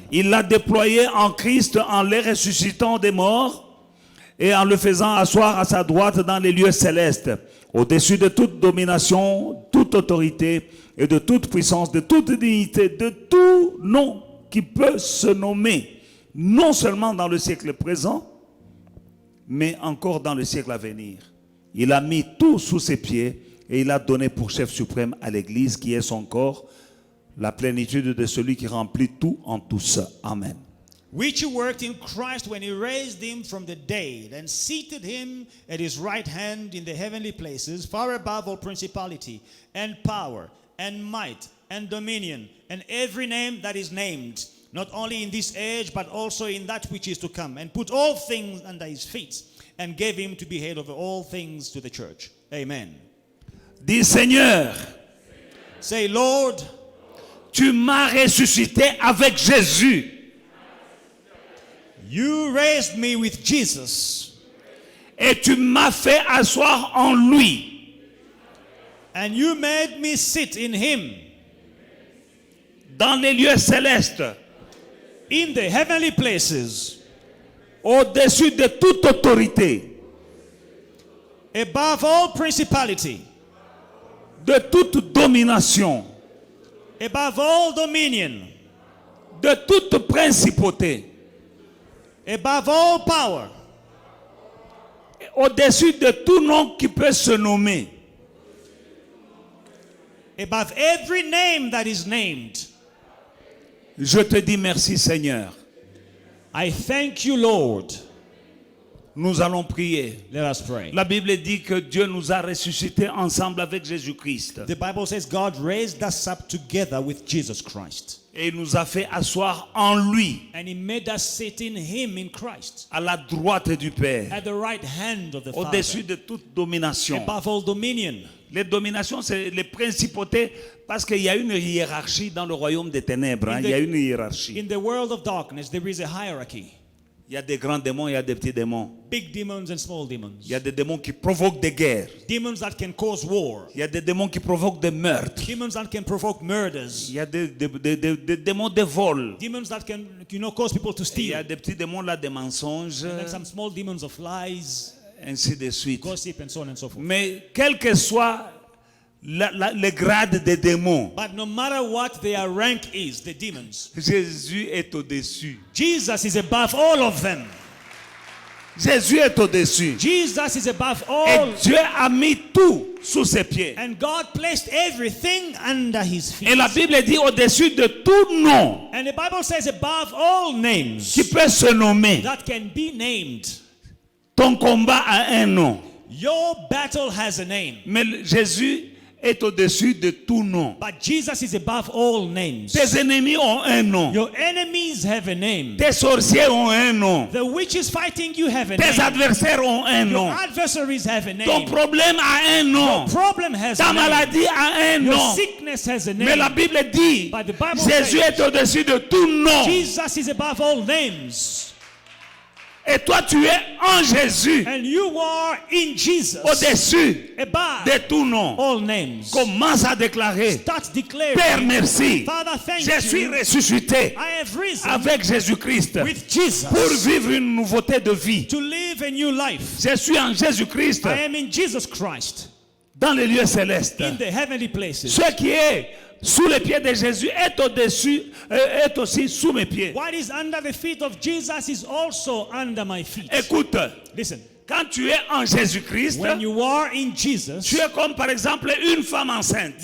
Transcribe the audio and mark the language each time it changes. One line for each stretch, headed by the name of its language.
French: Il l'a déployé en Christ en les ressuscitant des morts et en le faisant asseoir à sa droite dans les lieux célestes, au-dessus de toute domination, toute autorité et de toute puissance, de toute dignité, de tout nom qui peut se nommer, non seulement dans le siècle présent, mais encore dans le siècle à venir. Il a mis tout sous ses pieds et il a donné pour chef suprême à l'Église qui est son corps, la plénitude de celui qui remplit tout en tous. Amen.
English: Which he worked in Christ when he raised him from the dead and seated him at his right hand in the heavenly places, far above all principality and power and might and dominion and every name that is named, not only in this age but also in that which is to come, and put all things under his feet, and gave him to be head over all things to the church. Amen.
French: Dis Seigneur,
English: Say, Lord,
French: tu m'as ressuscité avec Jésus.
English: you raised me with Jesus,
French: Et tu m'as fait asseoir en lui,
English: and you made me sit in him
French: dans les lieux célestes,
English: in the heavenly places,
French: au-dessus de toute autorité,
English: above all principality,
French: de toute domination,
English: above all dominion,
French: de toute principauté,
English: above all power,
French: au-dessus de tout nom qui peut se nommer,
English: above every name that is named.
French: je te dis merci Seigneur.
English: I thank you, Lord.
French: Nous allons prier.
English: Let us pray.
French: La Bible dit que Dieu nous a ressuscités ensemble avec Jésus-Christ.
English: The Bible says God raised us up together with Jesus Christ.
French: Et il nous a fait asseoir en lui,
English: And he made us sit in him, in Christ,
French: à la droite du Père,
English: at the right hand of the
French: au-dessus
English: Father,
French: de toute domination.
English: above all dominion.
French: Les dominations, c'est les principautés, parce qu'il y a une hiérarchie dans le royaume des ténèbres. Il y a une hiérarchie.
English: In the world of darkness, there is a hierarchy.
French: Il y a des grands démons, il y a des petits démons.
English: Big demons and small
French: Il
English: demons.
French: y a des démons qui provoquent des guerres.
English: Demons that can cause war.
French: Il y a des démons qui provoquent des meurtres.
English: Demons that can provoke murders.
French: Il y a des démons de vol.
English: Demons that can, cause people to
French: Et il y a
English: steal.
French: des petits démons là de mensonges,
English: And then some small demons of lies,
French: ainsi de suite.
English: gossip, and so on and so forth.
French: Mais quel que soit le grade des démons,
English: But no matter what their rank is, the demons,
French: Jésus est au-dessus.
English: Jesus is above all of them.
French: Jésus est au-dessus.
English: Jesus is above
French: Et
English: all.
French: Dieu a mis tout sous ses pieds.
English: And God placed everything under his feet.
French: Et la Bible dit au-dessus de tout nom
English: And the Bible says above all names
French: qui peut se nommer.
English: that can be named.
French: Ton combat a un nom.
English: Your battle has a name.
French: Mais Jésus est au-dessus de tout nom.
English: But Jesus is above all names.
French: Tes ennemis ont un nom.
English: Your enemies have a name.
French: Tes sorciers ont un nom.
English: The witches fighting you have a
French: Tes
English: name.
French: adversaires ont un
English: Your
French: nom.
English: adversaries have a
French: Ton
English: name.
French: problème a un nom.
English: Your problem has
French: Ta
English: a name.
French: maladie a un
English: Your
French: nom.
English: sickness has a
French: Mais la
English: name.
French: Bible dit,
English: But the Bible
French: Jésus
English: says-
French: est au-dessus de tout nom.
English: Jesus is above all names.
French: Et toi, tu es en Jésus,
English: And you are in Jesus.
French: au-dessus
English: Above
French: de tout nom.
English: all names.
French: Commence à déclarer,
English: Start declaring.
French: Père, merci.
English: Father, thank
French: Je suis
English: you.
French: ressuscité
English: I have risen
French: avec Jésus-Christ
English: with Jesus
French: pour vivre une nouveauté de vie.
English: to live a new life.
French: Je suis en Jésus-Christ
English: I am in Jesus Christ
French: dans les lieux célestes.
English: in the heavenly places.
French: Ce qui est sous les pieds de Jésus est au-dessus, est aussi sous mes pieds.
English: What is under the feet of Jesus is also under my feet.
French: Écoute,
English: Listen,
French: quand tu es en Jésus-Christ,
English: when you are in Jesus,
French: tu es comme par exemple une femme enceinte.